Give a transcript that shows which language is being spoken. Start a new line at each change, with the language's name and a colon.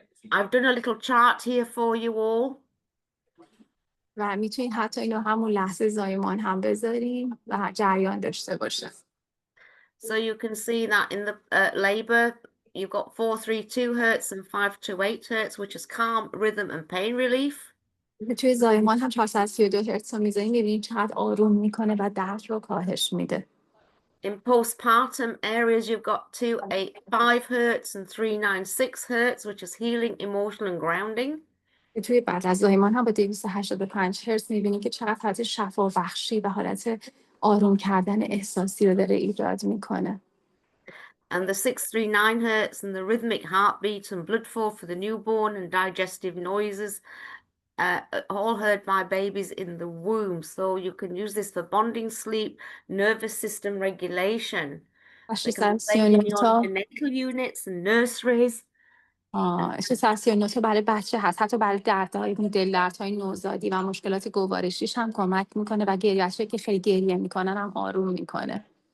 English: I've done a little chart here for you all.
Persian: و میتونین حتی اینو همون لحظه زایمان هم بذارین و جریان داشته باشه.
English: So you can see that in the labor, you've got 432 hertz and 528 hertz, which is calm, rhythm, and pain relief.
Persian: توی زایمان هم 432 هرتز رو میذارین میبینین چقدر آروم میکنه و درد رو کاهش میده.
English: In postpartum areas, you've got 285 hertz and 396 hertz, which is healing, emotional, and grounding.
Persian: توی بعد از زایمان هم با 285 هرتز میبینین که چقدر حالت شفا بخشی و حالت آروم کردن احساسی رو داره ایجاد میکنه.
English: And the 639 hertz and the rhythmic heartbeat and blood flow for the newborn and digestive noises, all heard by babies in the womb. So you can use this for bonding, sleep, nervous system regulation. They can be played in your neonatal units and nurseries.
Persian: 639 تا برای بچه هست، حتی برای دردهای دل دردهای نوزادی و مشکلات گوارشیش هم کمک میکنه و گریه‌هایی که خیلی گریه میکنن هم آروم میکنه.